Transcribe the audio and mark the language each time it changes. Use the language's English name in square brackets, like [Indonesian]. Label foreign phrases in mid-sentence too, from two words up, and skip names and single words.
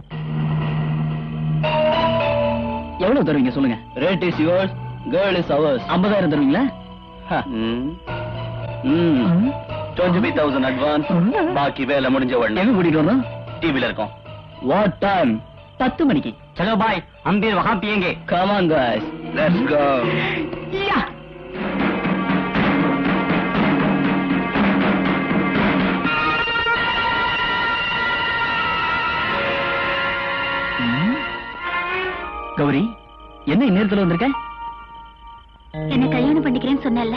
[Tamil] எவ்வளவு தருவீங்க சொல்லுங்க? [English] Rate is yours, girl is ours. 50,000 தருவீங்களா? [Tamil] 25,000 அட்வான்ஸ், பாக்கி வேலை முடிஞ்ச உடனே. எங்க கூட்டிட்டு வரணும்? டிவில இருக்கோம். [English] What time? 10 மணிக்கு. [Hindi] चलो भाई, हम भी वहाँ पियेंगे. [English] Come on guys, let's go. [Tamil] கௌரி, என்ன இந்நேரத்துல வந்திருக்க? என்ன கல்யாணம் பண்ணிக்கிறேன்னு சொன்னேன்ல?